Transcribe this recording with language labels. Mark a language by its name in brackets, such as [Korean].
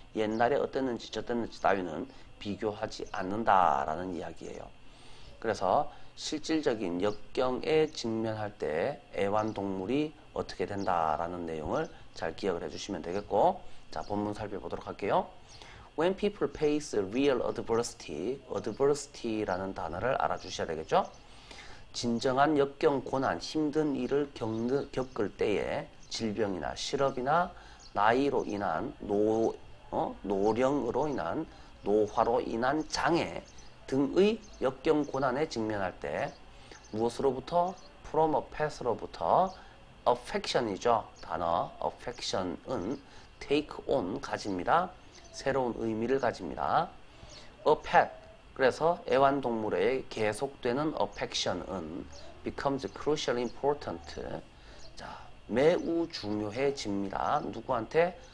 [Korean] 옛날에 어땠는지 저땠는지 따위는 비교하지 않는다라는 이야기예요. 그래서 실질적인 역경에 직면할 때 애완동물이 어떻게 된다라는 내용을 잘 기억을 해주시면 되겠고 자, 본문 살펴보도록 할게요. [English] When people face real adversity, adversity라는 [Korean] 단어를 알아주셔야 되겠죠. 진정한 역경, 고난, 힘든 일을 겪을 때에 질병이나 실업이나 나이로 인한 노령으로 인한 노화로 인한 장애 등의 역경 고난에 직면할 때 무엇으로부터? from a past로부터 affection이죠. 단어 affection은 take on 가집니다. 새로운 의미를 가집니다. a pet 그래서 애완동물의 계속되는 affection은 [English] becomes crucially important [Korean] 자, 매우 중요해집니다. 누구한테?